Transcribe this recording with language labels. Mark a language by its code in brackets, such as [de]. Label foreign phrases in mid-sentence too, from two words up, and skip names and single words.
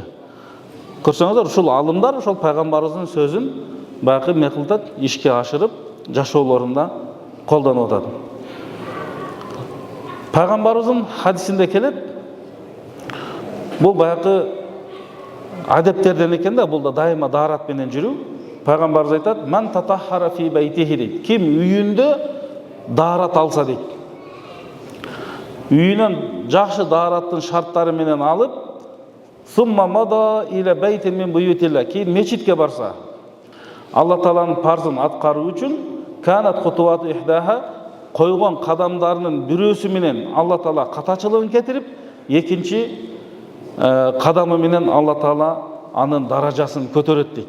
[ky] Көрсөңүздөр, ушул алымдар ошол пайгамбарыбыздын сөзүн баягы эмне кылат, ишке ашырып, жашоолорунда колдонуп атат. Пайгамбарыбыздын хадисинде келет. Бул баягы адептерден экен да, бул да дайыма даарат менен жүрүү. Пайгамбарыбыз айтат, [ar] "من تطهر في بيته" [ky] дейт. Ким үйүндө даарат алса дейт. Үйүнөн жакшы даараттын шарттары менен алып, [ar] "ثم مضى إلى بيت من بيوت الله", [ky] кийин мечитке барса, Алла Тааланын парзын аткаруу үчүн, [ar] "كانت خطوتاه إحداها", [ky] койгон кадамдарынын бирөөсү менен Алла Таала катачылыгын кетирип, экинчи кадамы менен Алла Таала анын даражасын көтөрөт дейт.